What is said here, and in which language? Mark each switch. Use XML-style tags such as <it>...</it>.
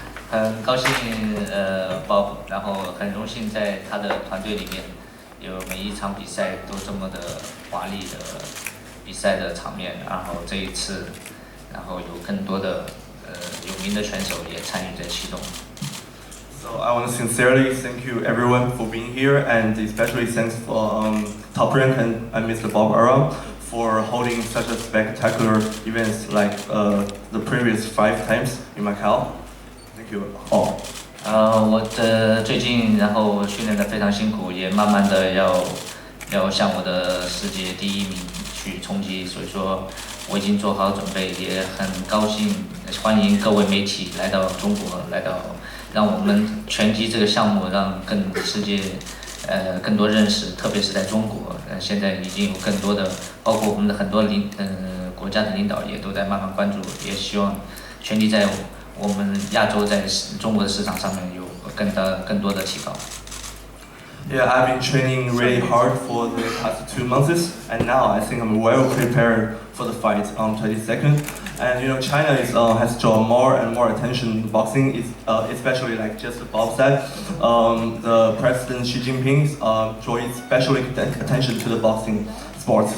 <zh>很高兴Bob， 然后很荣幸在他的团队里面，有每一场比赛都这么的华丽的比赛的场面，然后这一次，然后有更多的有名的选手也参与在其中。</zh> <en>So I want to sincerely thank you everyone for being here, and especially thanks for Top Rank and Mr. Bob Aram for holding such a spectacular events like the previous 5 times in Macau. Thank you all.</en> <zh>我最近然后训练得非常辛苦，也慢慢的要向我的世界第1名去冲击，所以说我已经做好准备，也很高兴欢迎各位媒体来到中国，让我们拳击这个项目让世界更多认识，特别是在中国，现在已经有更多的，包括我们的很多国家的领导也都在慢慢关注，也希望拳击在我们亚洲在中国的市场上面有更多的提高。</zh> <en>Yeah, I've been training really hard for the past 2 months, and now I think I'm well prepared for the fight on 22nd. And you know, China has drawn more and more attention to boxing, especially like just Bob said. The President Xi Jinping draws especially attention to the boxing sports.</en>